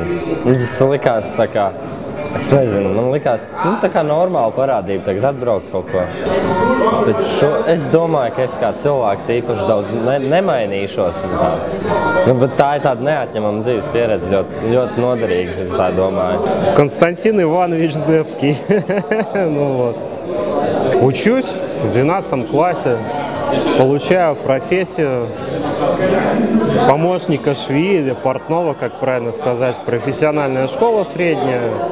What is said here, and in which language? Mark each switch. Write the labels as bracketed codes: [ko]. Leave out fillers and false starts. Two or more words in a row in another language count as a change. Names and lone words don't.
[lv] Tas likās tā kā, es nezinu, man likās tā kā normāla parādība tagad atbraukt kaut ko. Bet es domāju, ka es kā cilvēks īpaši daudz nemainīšos. Bet tā ir tāda neatņemama dzīves pieredze, ļoti noderīga, es tā domāju. [ru] Константин Иванович Здебский. Учусь в 12 классе, получаю профессию помощника швеи или портного, как правильно сказать, профессиональная школа средняя.